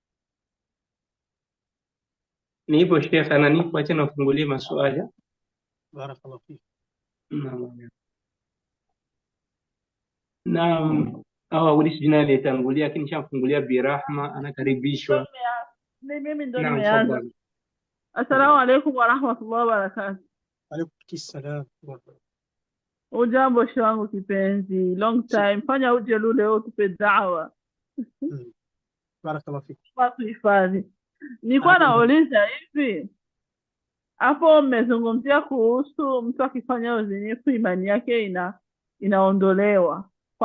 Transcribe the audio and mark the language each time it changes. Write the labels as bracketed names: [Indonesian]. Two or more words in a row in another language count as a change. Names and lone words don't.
[Swahili] Nipo Sheikh, ana nipo, acha nafungulie maswali. [Arabic] بارك الله فيك. [Swahili] Naam, awali jina aliyetangulia, lakini nishamfungulia Birahma, anakaribishwa. Mimi ndo nimeanza. [Arabic] السلام عليكم ورحمة الله وبركاته. عليكم السلام. [Swahili] Ujambo wangu kipenzi, [English] long time. [Swahili] Fanya uje leo tupe da'wa. [Arabic] بارك الله فيك. [Swahili] Watu hifadhi. Nilikuwa nauliza hivi, hapo mmezungumzia kuhusu mtu akifanya uzinifu imani yake inaondolewa.